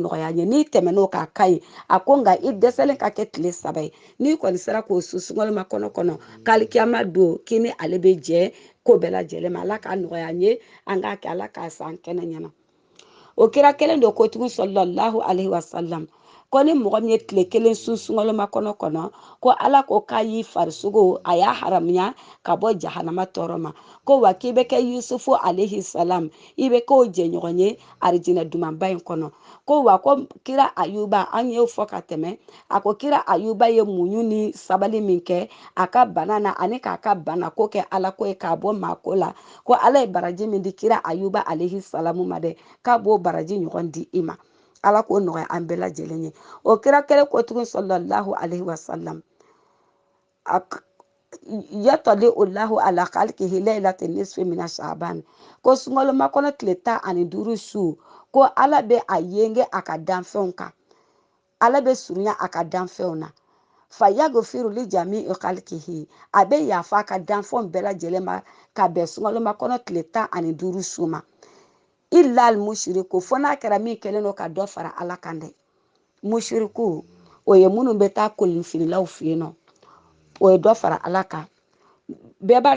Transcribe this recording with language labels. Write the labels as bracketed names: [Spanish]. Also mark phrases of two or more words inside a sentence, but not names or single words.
[Bambara] nɔgɔya ye n'i tɛmɛn'o k'a ka ɲi a ko nka i dɛsɛlen ka kɛ tile 3 ye n'i kɔni sera k'o sun sunkalomakɔnɔ kɔnɔ k'alikiyama don k'i ni ale bɛ jɛ ko bɛɛ lajɛlen ma ala k'a nɔgɔya ye an k'a kɛ ala k'a san kɛnɛ ɲɛna o kira kelen do ko tugun [Arabic] صلى الله عليه وسلم [Bambara] ko ni mɔgɔ min ye tile 1 sun sunkalomakɔnɔ kɔnɔ ko ala ko k'a y'i farisogo a y'a haramuya ka bɔ jahanama tɔɔrɔ ma ko wa k'i bɛ kɛ yusufu [Arabic] عليه السلام [Bambara] i bɛ k'o jɛɲɔgɔn ye arijinɛ dumanba in kɔnɔ ko wa ko kira ayuba an y'o fɔ ka tɛmɛ a ko kira ayuba ye muɲu ni sabali min kɛ a ka bana na ani k'a ka bana ko kɛ ala ko ye k'a bɔ maako la ko ala ye baraji min di kira ayuba [Arabic] عليه السلام [Bambara] ma dɛ k'a b'o baraji ɲɔgɔn di i ma ala k'o nɔgɔya an bɛɛ lajɛlen ye o kira kelen ko tugun [Arabic] صلى الله عليه وسلم يطلع الله على خلقه ليلة نصف من شعبان [Bambara] ko sunkalomakɔnɔ tile 15 su ko ala bɛ a yenge a ka danfɛnw kan ala bɛ surunya a ka danfɛnw na [Arabic] فيغفر لجميع خلقه [Bambara] a bɛ yafa a ka danfɛnw bɛɛ lajɛlen ma ka bɛn sunkalomakɔnɔ tile 15 su ma [Arabic] إلا المشرك [Bambara] fo n'a kɛra min kɛlen don ka dɔ fara ala kan dɛ mushriku o ye minnu bɛ taa kolonfililaw fɛ yen nɔ o ye dɔ fara ala kan bɛɛ b'a dɔn